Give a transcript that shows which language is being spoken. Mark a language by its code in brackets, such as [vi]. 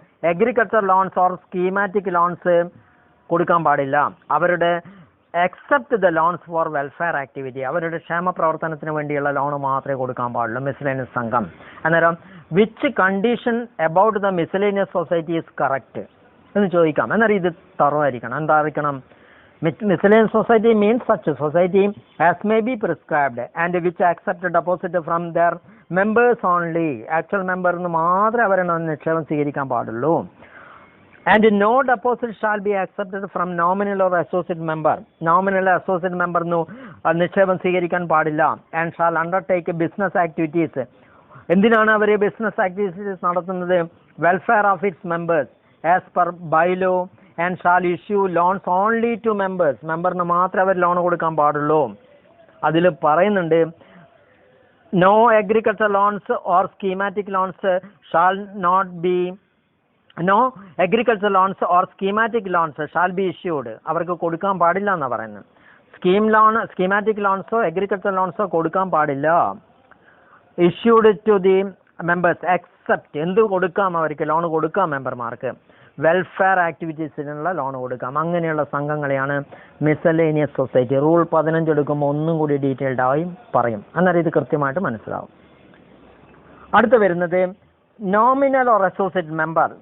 [ml] Agriculture loans or schematic loans കൊടുക്കാൻ പാടില്ല. അവരുടെ [en] except the loans for welfare activity, [ml] അവരുടെ ക്ഷേമ പ്രവർത്തനത്തിന് വേണ്ടിയുള്ള ലോൺ മാത്രമേ കൊടുക്കാൻ പാടുള്ളൂ മിസലേനിയസ് സംഘം. [en] അന്നേരം which condition about the miscellaneous society is correct [ml] എന്ന് ചോദിക്കാം. അന്നേരം ഇത് തറവായിരിക്കണം. എന്തായിരിക്കണം? [en] Miscellaneous society means such a society as may be prescribed and which accept a deposit from their members only. [ml] Actual member എന്ന് മാത്രമേ അവരെ നിക്ഷേപം സ്വീകരിക്കാൻ പാടുള്ളൂ. [en] And no deposit shall be accepted from nominal or associate member. [ml] Nominal associate member നിക്ഷേപം സ്വീകരിക്കാൻ പാടില്ല. [en] And shall undertake business activities. [ml] എന്തിനാണ് അവർ ബിസിനസ് ആക്ടിവിറ്റീസ് നടത്തുന്നത്? [en] Welfare of its members as per bylaw. And shall issue loans only to members. [ml] മെമ്പറിന് മാത്രമേ അവർ loan കൊടുക്കാൻ പാടുള്ളൂ. അതിൽ പറയുന്നുണ്ട്, [en] no agricultural loans or schematic loans shall not be, no agricultural loans or schematic loans shall be issued. [ml] അവർക്ക് കൊടുക്കാൻ പാടില്ല എന്നാണ് പറയുന്നത്. സ്കീമാറ്റിക് ലോൺസോ അഗ്രികൾച്ചർ ലോൺസോ കൊടുക്കാൻ പാടില്ല. [en] issued to the members except, [ml] എന്ത് കൊടുക്കാം? അവർക്ക് ലോൺ കൊടുക്കാം മെമ്പർമാർക്ക്. വെൽഫെയർ ആക്ടിവിറ്റീസിനുള്ള ലോൺ കൊടുക്കാം. അങ്ങനെയുള്ള സംഘങ്ങളെയാണ് മിസലേനിയസ് സൊസൈറ്റി. റൂൾ 15 എടുക്കുമ്പോൾ ഒന്നും കൂടി ഡീറ്റെയിൽഡ് ആയി പറയും. അന്നേരം ഇത് കൃത്യമായിട്ട് മനസ്സിലാവും. അടുത്ത് വരുന്നത് നോമിനൽ ഓർ അസോസിയേറ്റ് മെമ്പർ.